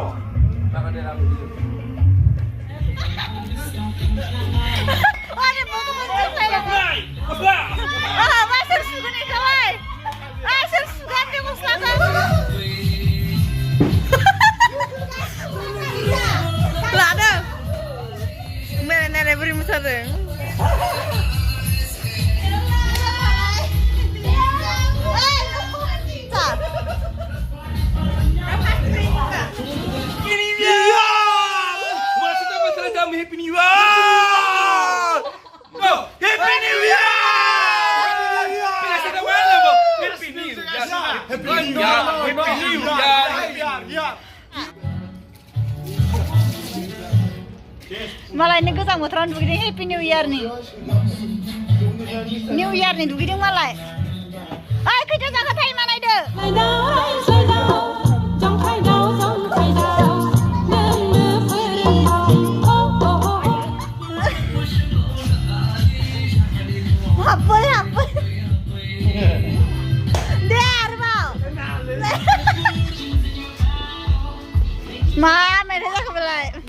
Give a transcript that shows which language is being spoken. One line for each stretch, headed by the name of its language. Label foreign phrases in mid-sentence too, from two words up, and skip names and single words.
Bodo: सोर सुगोन इखौलाय? सोर सुगोन बे गस्लाखौ? लादों नायलाय बोरै मोसादों।
English: Happy New Year! Go! Happy New Year! Happy New Year! Happy New Year!
Bodo: मालायनि गोजां बोथोराव दुगैदों
English: happy new year
Bodo: दुगैदों मालाय। ओइ खैथा जाखो टाइमा नायदो। हाब्बै दे आरोबाव मा मेथाइ जाखो बेलाय?